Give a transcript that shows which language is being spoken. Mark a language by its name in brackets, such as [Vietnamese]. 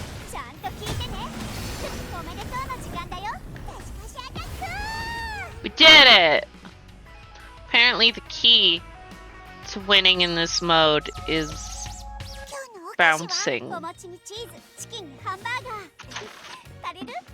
[Japanese] ちゃんと聞いてね。おめでとうの時間だよ。パシパシアタック。 [English] We did it! Apparently the key to winning in this mode is [Japanese] 今日のお菓子は [English] bouncing. [Japanese] お餅にチーズ、チキンにハンバーガー。足りる？